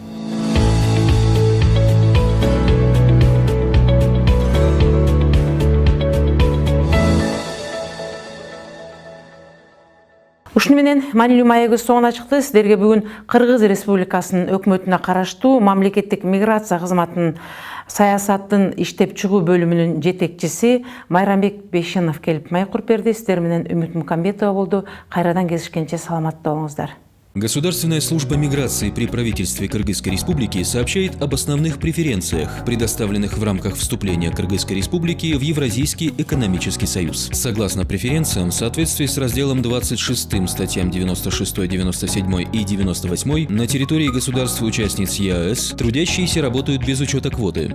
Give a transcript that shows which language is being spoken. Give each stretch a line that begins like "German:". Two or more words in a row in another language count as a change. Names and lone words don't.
Kyrgyz: Ушуну менен маанилүү маегибиз соңуна чыкты. Сиздерге бүгүн Кыргыз Республикасынын өкмөтүнө караштуу мамлекеттик миграция кызматынын саясаттын иштеп чыгуу бөлүмүнүн жетекчиси Майрамбек Бейшенов келип маек куруп берди. Сиздер менен Үмүт Мукамбетова болду. Кайрадан кезишкенче саламатта болуңуздар.
Russian: Государственная служба миграции при правительстве Кыргызской Республики сообщает об основных преференциях, предоставленных в рамках вступления Кыргызской Республики в Евразийский экономический союз. Согласно преференциям, в соответствии с разделом 26 статьям 96, 97 и 98 на территории государств-участниц ЕАЭС трудящиеся работают без учета квоты.